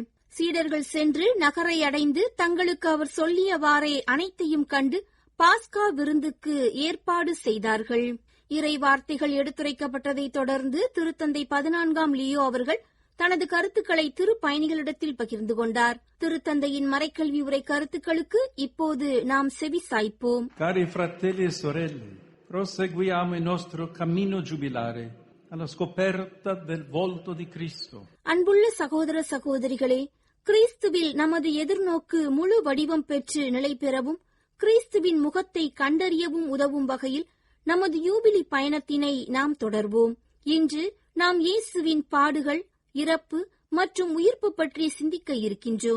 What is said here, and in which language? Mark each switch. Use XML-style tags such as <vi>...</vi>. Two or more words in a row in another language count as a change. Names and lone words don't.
<ta>சீடர்கள் சென்று நகரை அடைந்து தங்களுக்கு அவர் சொல்லியவாறே அனைத்தையும் கண்டு பாஸ்கா விருந்துக்கு ஏற்பாடு செய்தார்கள். இறை வார்த்தைகள் எடுத்துரைக்கப்பட்டதைத் தொடர்ந்து திருத்தந்தை 14ஆம் லியோ அவர்கள் தனது கருத்துக்களை திருப்பயணிகளிடத்தில் பகிர்ந்து கொண்டார். திருத்தந்தையின் மறைக்கல்வி உரை கருத்துக்களுக்கு இப்போது நாம் செவி சாய்ப்போம்.</ta> <it>Cari fratelli e sorelle, proseguiamo il nostro cammino giubilare alla scoperta del volto di Cristo.</it> <ta>அன்புள்ள சகோதர சகோதரிகளே, கிறிஸ்துவில் நமது எதிர்நோக்கு முழு வடிவம் பெற்று நிலை பெறவும் கிறிஸ்துவின் முகத்தை கண்டறியவும் உதவும் வகையில் நமது யூபிலி பயணத்தினை நாம் தொடர்வோம். இன்று நாம் இயேசுவின் பாடுகள், இறப்பு மற்றும் உயிர்ப்பு பற்றி சிந்திக்க இருக்கின்றோம்.</ta>